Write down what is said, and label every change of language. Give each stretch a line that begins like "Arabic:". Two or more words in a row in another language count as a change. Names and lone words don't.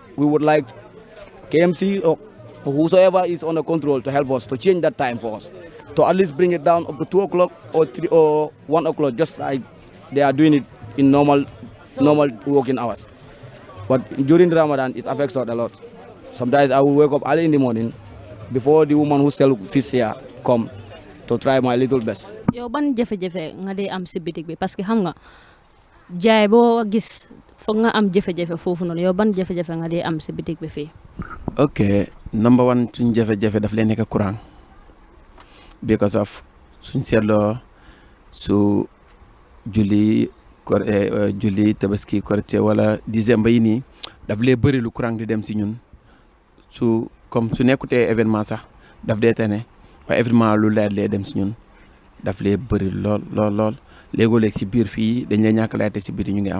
English: We would like KMC or whosoever is under control to help us to change that time for us, to at least bring it down up to 2 o'clock or 3 or 1 o'clock, just like they are doing it in normal working hours. But during the Ramadan, it affects us a lot. Sometimes I will wake up early in the morning before the woman who sell fish here come to try my little best.
Wolof: Yow ban jafe-jafe nga dee am si bitik bi
French: parce que
Wolof: xam nga jaay boo gis foog nga am jafe-jafe foofu noonu yow ban jafe-jafe nga dee am si bitik bi fii.
English: ok number one
Wolof: suñ jafe-jafe daf leen nekk courant
English: because of
Wolof: suñ seetloo su julli tabaski korité wala décembre yi nii daf lee bëri lu courant di dem si ñun su nekkutee événement sax daf dee tane waaye événement lu leer lee dem si ñun daf lee bëri lool léegoo-léeg si biir fii dañ lay ñàkk laajte si biir ñu ngi am